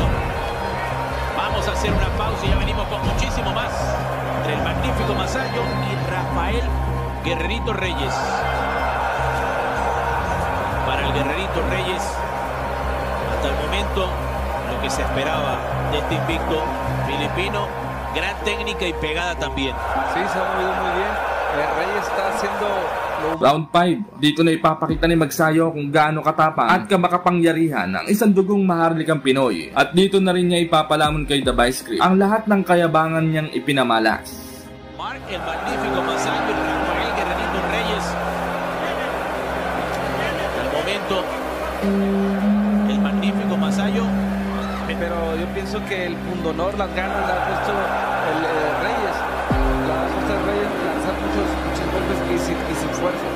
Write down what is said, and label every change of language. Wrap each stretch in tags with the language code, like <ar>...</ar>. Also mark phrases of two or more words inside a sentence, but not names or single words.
<es>Vamos a hacer una pausa y ya venimos con muchísimo más entre el magnífico Masayo y Rafael Guerrerito Reyes. Para el Guerrerito Reyes, hasta el momento lo que se esperaba de este invicto filipino, gran técnica y pegada también. Sí, se ha movido muy bien. El Reyes está haciendo</es> <tl>Round 5, dito na ipapakita ni Magsayo kung gaano katapang at kamakapangyarihan ang isang dugong maharlikang Pinoy. At dito na rin niya ipapalamon kay The Vice Grip ang lahat ng kayabangan niyang ipinamalas.</tl> <es>Mark el magnífico Masayo y Rafael Guerrerito Reyes. Al momento, el magnífico Masayo. Pero yo pienso que el pundonor, las ganas le ha puesto el Reyes. La fuerza de Reyes lanzar muchos golpes y sin fuerza.</es>